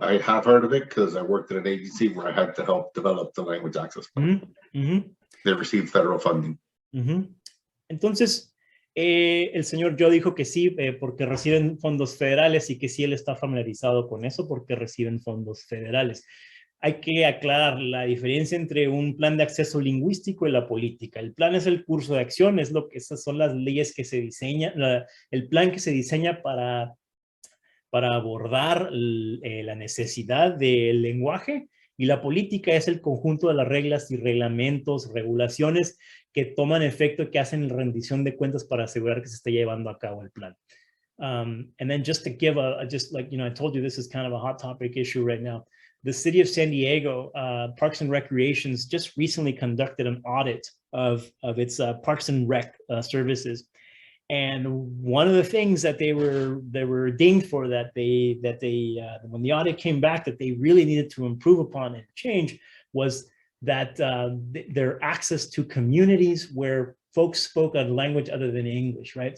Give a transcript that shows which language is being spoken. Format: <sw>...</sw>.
<en>I have heard of it because I worked at an agency where I had to help develop the language access plan. They received federal funding.</en> <es>Entonces, el señor Joe dijo que sí, porque reciben fondos federales y que sí él está familiarizado con eso porque reciben fondos federales. Hay que aclarar la diferencia entre un plan de acceso lingüístico y la política. El plan es el curso de acción, esas son las leyes que se diseñan, el plan que se diseña para abordar la necesidad del lenguaje, y la política es el conjunto de las reglas y reglamentos, regulaciones que toman efecto y que hacen rendición de cuentas para asegurar que se esté llevando a cabo el plan.</es> <en>And then just to give just like, I told you this is kind of a hot topic issue right now. The city of San Diego, Parks and Recreations just recently conducted an audit of its Parks and Rec services. And one of the things that they were dinged for, that they when the audit came back, that they really needed to improve upon and change, was that their access to communities where folks spoke a language other than English, right?</en>